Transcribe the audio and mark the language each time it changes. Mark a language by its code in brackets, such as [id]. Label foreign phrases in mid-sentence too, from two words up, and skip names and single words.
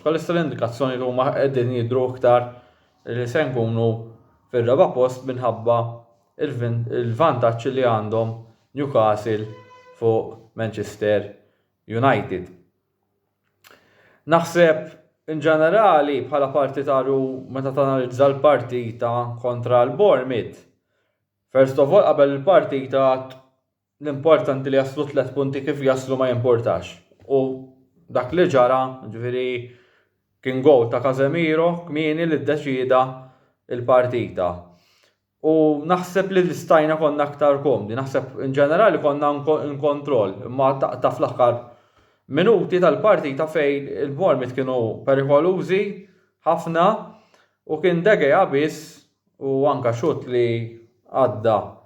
[mt] Bħalissa l-indikazzjoni li huma qegħdin jidhru aktar li se nkunu fir-raba' post minħabba il-vantaġġ li għandhom Newcastle fuq Manchester United. Naħseb in ġenerali bħala partitaru meta tanalizza l-partita kontra l-Bournemouth. [en] First of all, [mt] qabel il-partita l-importanti li jaslu 3 punti kif jaslu ma jimportax. U dak li ġara, ġifieri kien gowl ta' Casemiro kmieni li ddeċida il-partita. U naħseb li l-istajna konna aktar komdi, naħseb in ġenerali konna in kontroll, imma ta' fl-aħħar minuti tal-partita fejn il-Bournemouth kienu perikolużi ħafna u kien degħa biss u anke xut li għadda